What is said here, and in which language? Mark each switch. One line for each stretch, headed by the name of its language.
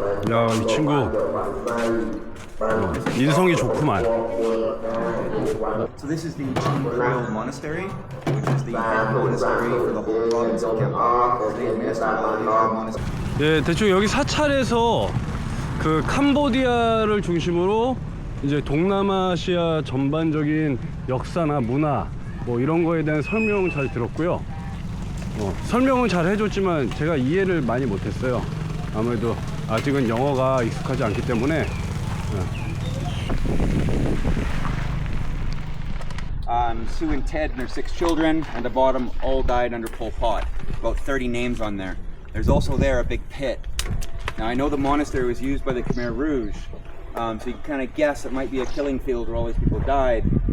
Korean: 야, 이 친구 인성이 좋구만.
English: So this is the Trail Monastery, which is the monastery for the whole province of Cambodia.
Korean: 예, 대충 여기 사찰에서 그 캄보디아를 중심으로 이제 동남아시아 전반적인 역사나 문화 뭐 이런 거에 대한 설명 잘 들었고요. 설명은 잘 해줬지만 제가 이해를 많이 못했어요. 아무래도 아직은 영어가 익숙하지 않기 때문에.
English: Sue and Ted and their 6 children, and the bottom all died under Pol Pot. About 30 names on there. There's also there a big pit. Now I know the monastery was used by the Khmer Rouge, so you can kind of guess it might be a killing field where all these people died.